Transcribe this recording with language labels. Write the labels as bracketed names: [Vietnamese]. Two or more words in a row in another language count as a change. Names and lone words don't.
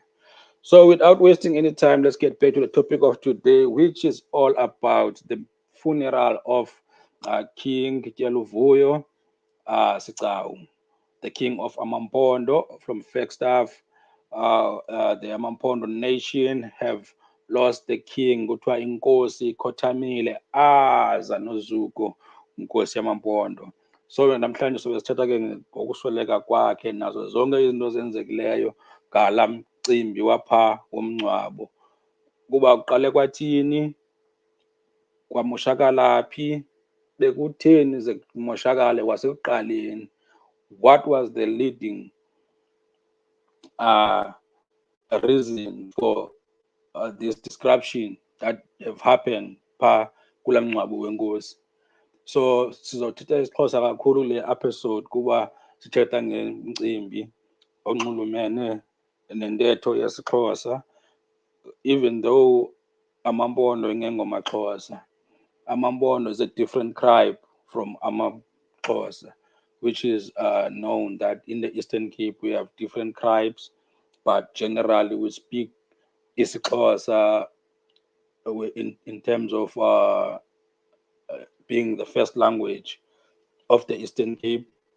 [English] So, without wasting any time, let's get back to the topic of today, which is all about the funeral of King Tyeluvuyo Sigcau, the king of Amampondo from Flagstaff. The Amampondo nation have lost the king, [Xhosa] kuthiwa inkosi Khothamile Zanozuku, inkosi yamampondo. So namhlanje sobe sithatha ke ngokusweleka kwakhe nazo zonke izinto ezenzekileyo ngala mcimbi wapha womngcwabo. Kuba kuqale kwathini, kwamoshakala phi, bekutheni ze kumoshakale kwasekuqaleni. [English] What was the leading uh, reason for this disruption that have happened [Xhosa] pha kula mngcwabo wenkosi? So sizothetha isiXhosa kakhulu le episode kuba sithetha ngomcimbi onxulumene nentetho yesiXhosa, [English] even though [Xhosa] Amampondo ingengomaXhosa. [English] Amampondo is a different tribe from Amaxhosa, which is known that in the Eastern Cape we have different tribes, but generally we speak isiXhosa in terms of being the first language of the Eastern Cape,